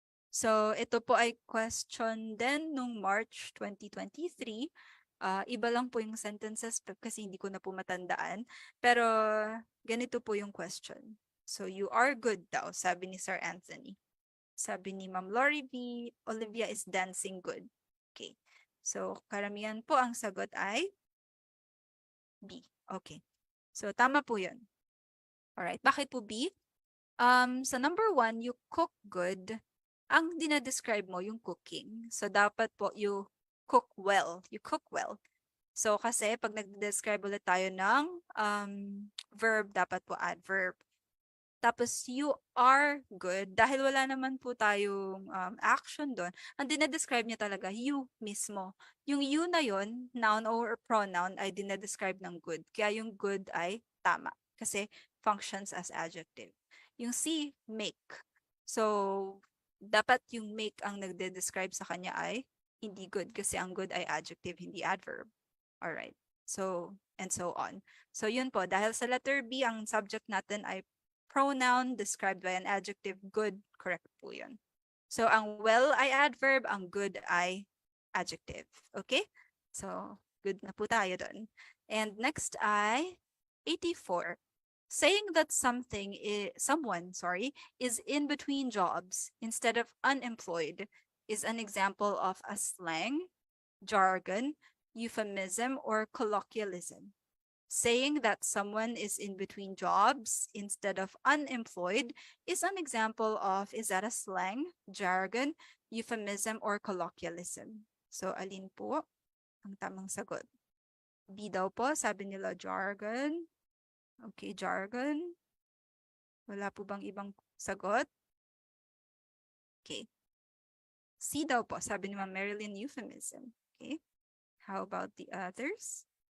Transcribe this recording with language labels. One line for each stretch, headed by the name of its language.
Filipino: So, ito po ay question din nung March 2023. Iba lang po yung sentences kasi hindi ko na po matandaan. Pero, ganito po yung question. So,
English: you are good
Filipino: daw, sabi ni Sir Anthony. Sabi ni Ma'am Lori V,
English: Olivia is dancing good.
Filipino: Okay. So, karamihan po ang sagot ay B. Okay. So, tama po yun. Alright. Bakit po B? Sa number 1,
English: you cook good.
Filipino: Ang dinadescribe mo, yung cooking.
English: So,
Filipino: dapat po
English: you cook well. You cook well.
Filipino: So, kasi pag nag-describe ulit tayo ng verb, dapat po adverb. Tapos,
English: you are good.
Filipino: Dahil wala naman po tayong action doon, ang dinadescribe niya talaga, you mismo. Yung you na yon, noun or pronoun, ay dinadescribe ng good. Kaya yung good ay tama.
English: Kasi functions as adjective.
Filipino: Yung C, make. So, dapat yung make ang nagde-describe sa kanya ay hindi good. Kasi ang good ay adjective, hindi adverb. Alright. So, and so on. So, yun po. Dahil sa letter B, ang subject natin ay pronoun described by an adjective, good, correct po yun. So, ang well ay adverb, ang good ay adjective. Okay? So, good na po tayo dun. And next ay 84.
English: Saying that someone is in between jobs instead of unemployed is an example of a slang, jargon, euphemism, or colloquialism. Saying that someone is in between jobs instead of unemployed is an example of, is that a slang, jargon, euphemism, or colloquialism?
Filipino: So, alin po ang tamang sagot? B daw po, sabi nila jargon. Okay, jargon. Wala po bang ibang sagot? Okay. C daw po, sabi ni Ma'am Marilyn, euphemism. Okay.
English: How about the others?